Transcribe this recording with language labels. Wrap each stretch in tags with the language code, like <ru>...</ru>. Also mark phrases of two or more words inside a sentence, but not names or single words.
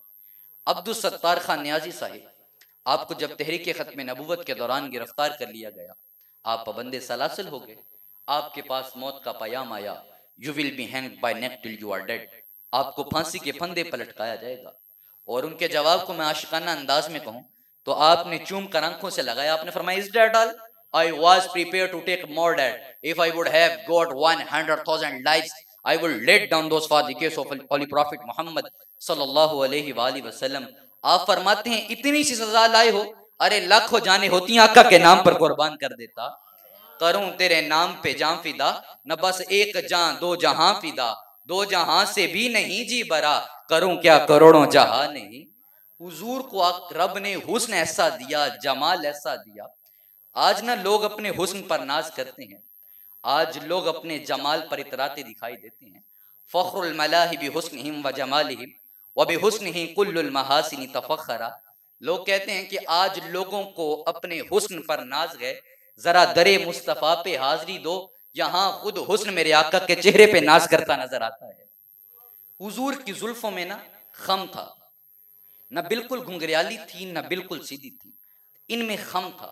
<hi>अब्दुल सत्तार खान न्याजी साहिब, आपको जब तहरीक खत्म नबूवत के दौरान गिरफ्तार कर लिया गया, आप पाबंदे सलासिल हो गए, आपके पास मौत का पयाम आया,</hi> <en>You will be hanged by neck till you are dead,</en> <hi>आपको फांसी के फंदे पर लटकाया जाएगा। और उनके जवाब को मैं आशिकाना अंदाज में कहूं तो आपने चूम कर आंखों से लगाया, आपने फरमाया,</hi> <en>Is that all? I was prepared to take more than if I would have got 100,000 lives, I would let down those for the case of Holy Prophet Muhammad</en> <ar>صلى الله عليه وسلم.</ar> <hi>आप फरमाते हैं, इतनी सी सजा लाए हो, अरे लाखों जाने होती आका के नाम पर कुर्बान कर देता। करूं तेरे नाम पे जान फिदा, न बस एक जान दो जहां फिदा, दो जहां से भी नहीं जी बरा, करूं क्या करोड़ों जहां नहीं। हुजूर को रब ने हुस्न ऐसा दिया, जमाल ऐसा दिया। आज ना लोग अपने हुस्न पर नाज करते हैं, आज लोग अपने जमाल पर इतराते दिखाई देते हैं।</hi> <ar>فخر الملاح بحسنهم وجمالهم وبحسنه كل المحاسن تفخرا.</ar> <hi>लोग कहते हैं कि आज लोगों को अपने हुस्न पर नाज है, जरा दरे मुस्तफा पे हाजिरी दो, यहाँ खुद हुस्न मेरे आका के चेहरे पे नाज करता नजर आता है। हुजूर की जुल्फों में ना खम था, न बिल्कुल घुंघरियाली थी न बिल्कुल सीधी थी, इनमें खम था।</hi>